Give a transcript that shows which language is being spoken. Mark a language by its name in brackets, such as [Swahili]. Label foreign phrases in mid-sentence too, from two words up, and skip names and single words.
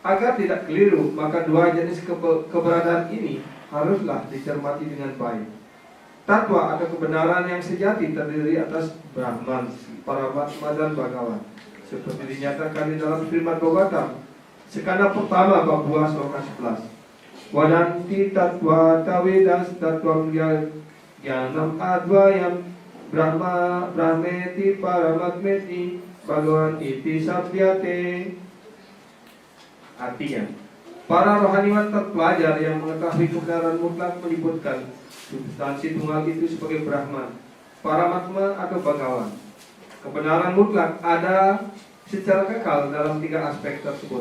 [Indonesian] Agar tidak keliru, maka dua jenis keberadaan ini haruslah dicermati dengan baik. Tatwa atau kebenaran yang sejati terdiri atas Brahman, Paramatma dan Bhagawan, seperti dinyatakan di dalam firman Bhagavatam sekanda pertama bab 2 sloka 11. [Sanskrit] Wadanti tatwa tavedas tatwam jnanam advayam brahmeti paramatmeti Bhagawan iti sabdyate. [Indonesian] Artinya, para rohaniwan terpelajar yang mengetahui kebenaran mutlak menyebutkan substansi tunggal itu sebagai Brahman, Paramatma atau Bhagawan. Kebenaran mutlak ada secara kekal dalam 3 aspek tersebut.